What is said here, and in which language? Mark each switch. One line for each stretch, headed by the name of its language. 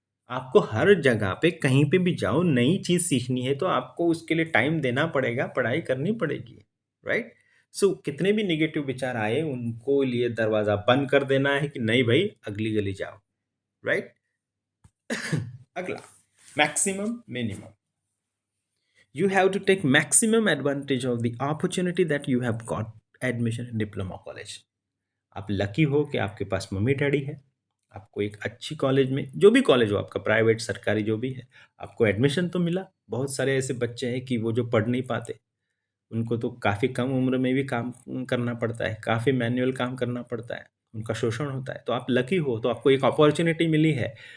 Hindi: आपको हर जगह पे कहीं पे भी जाओ, नई चीज़ सीखनी है तो आपको उसके लिए टाइम देना पड़ेगा, पढ़ाई करनी पड़ेगी, राइट? सो कितने भी नेगेटिव विचार आए उनको लिए दरवाज़ा बंद कर देना है कि नहीं भाई अगली गली जाओ, राइट? अगला, maximum minimum.
English: You have to take maximum advantage of the opportunity that you have got admission in diploma college.
Hindi: आप लकी हो कि आपके पास मम्मी डैडी है, आपको एक अच्छी कॉलेज में, जो भी कॉलेज हो आपका, प्राइवेट सरकारी जो भी है, आपको एडमिशन तो मिला। बहुत सारे ऐसे बच्चे हैं कि वो जो पढ़ नहीं पाते, उनको तो काफ़ी कम उम्र में भी काम करना पड़ता है, काफ़ी मैनुअल काम करना पड़ता है, उनका शोषण होता है। तो आप लकी हो, तो आपको एक अपॉर्चुनिटी मिली है।